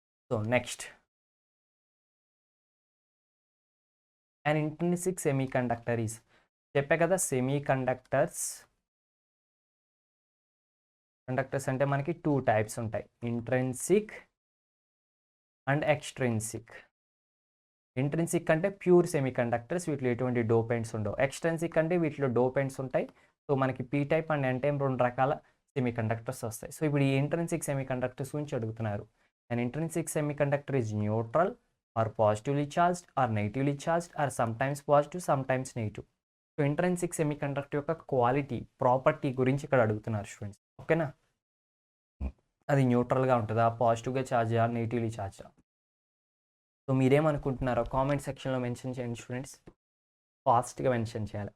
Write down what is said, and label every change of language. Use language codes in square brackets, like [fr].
[en] So next, an intrinsic semiconductor is. [te] చెప్పే కదా semi conductors అంటే మనకి 2 టైప్స్ ఉంటాయి, ఇంట్రెన్సిక్ అండ్ ఎక్స్ట్రిన్సిక్. ఇంట్రెన్సిక్ అంటే ప్యూర్ సెమీ కండక్టర్స్, వీటిలో ఎటువంటి డోపెంట్స్ ఉండవు. ఎక్స్ట్రెన్సిక్ అంటే వీటిలో డోపెంట్స్ ఉంటాయి. సో మనకి P type and N type 2 రకాల సెమీ కండక్టర్స్ వస్తాయి. సో ఇప్పుడు ఈ ఇంట్రెన్సిక్ సెమీ కండక్టర్స్ గురించి అడుగుతున్నారు. [en] an intrinsic semiconductor is neutral or positively charged or negatively charged or sometimes positive sometimes negative. [te] So intrinsic semi conductor యొక్క quality property గురించి ఇక్కడ అడుగుతున్నారు స్టూడెంట్స్. ఓకేనా, అది న్యూట్రల్గా ఉంటుందా, పాజిటివ్గా ఛార్జా, నెగిటివ్లీ ఛార్జా? సో మీరేమనుకుంటున్నారో కామెంట్ సెక్షన్లో మెన్షన్ చేయండి స్టూడెంట్స్. ఫాస్ట్గా మెన్షన్ చేయాలి.